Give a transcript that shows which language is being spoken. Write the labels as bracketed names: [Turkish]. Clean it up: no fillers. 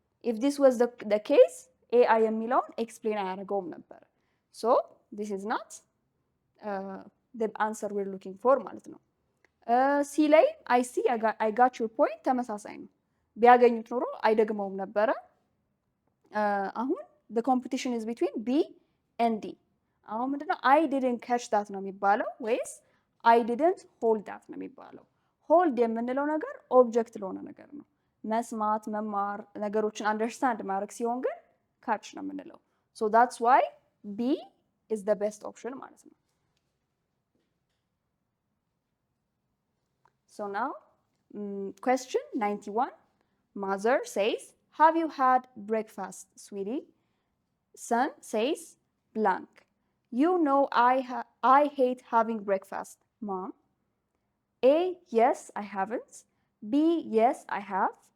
[English] If this was the case, AI የሚለውን explain አያደርገውም ነበር። So this is not the answer we're looking for [Amharic] ማለት ነው። [English] C ላይ I see, I got your point [Amharic] ተመሳሳይ ነው። ቢያገኙት ኖሮ አይደግመውም ነበረ። [English] አሁን the competition is between B and D. [Amharic] አሁን ምንድነው [English] I didn't catch that [Amharic] ነው የሚባለው ወይስ [English] I didn't hold that [Amharic] ነው የሚባለው? hold የምንለው ነገር ኦብጀክት ለሆነ ነገር ነው። መስማት፣ መማር፣ ነገሮችን አንደርስታንድ ማድረግ ሲሆን ግን catch ነው የምንለው። [English] So that's why B is the best option ማለት ነው። So now, question 91. Mother says, have you had breakfast, sweetie? Son says, blank. You know I hate having breakfast, Mom. A, yes, I haven't. B, yes, I have.